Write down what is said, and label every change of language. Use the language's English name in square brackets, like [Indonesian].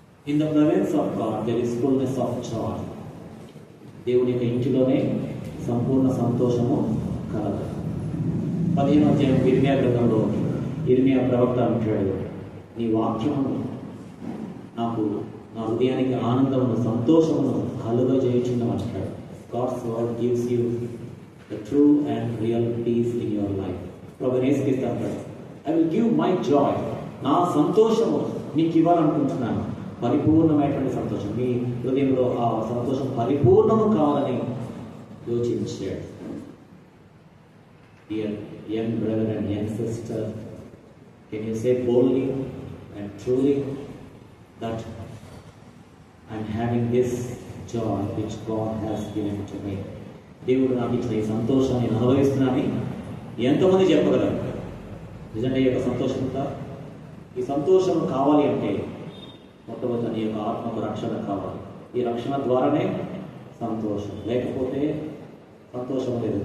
[English] In the presence of God there is fullness of joy. [Telugu] దేవుని యొక్క ఇంటిలోనే సంపూర్ణ సంతోషము కలదు. 15వ అధ్యాయం ఇర్మియా గ్రంథంలో ఇర్మియా ప్రవక్త అంటాడు, నీ వాక్యమును నాకు నా హృదయానికి ఆనందమును సంతోషమును కలుగజేయుచున్నాం అంటాడు. [English] God's word gives you the true and real peace in your life. [Telugu] ప్రభువు యేసుక్రీస్తు అంటాడు, [English] I will give my joy. [Telugu] నా సంతోషము నీకు ఇవ్వాలనుకుంటున్నాను. పరిపూర్ణమైనటువంటి సంతోషం. మీ హృదయంలో ఆ సంతోషం పరిపూర్ణము కావాలని యోచించాడు. [English] Dear young brother and young sister, can you say boldly and truly that I'm having this joy which God has given to me? [Telugu] దేవుడు నాకు ఇచ్చిన ఈ సంతోషాన్ని నేను అనుభవిస్తున్నానని ఎంతమంది చెప్పగలరు? నిజంగా ఈ యొక్క సంతోషం ఉందా? ఈ సంతోషం కావాలి అంటే మొట్టమొదటి నీ యొక్క ఆత్మకు రక్షణ కావాలి. ఈ రక్షణ ద్వారానే సంతోషం, లేకపోతే సంతోషం లేదు.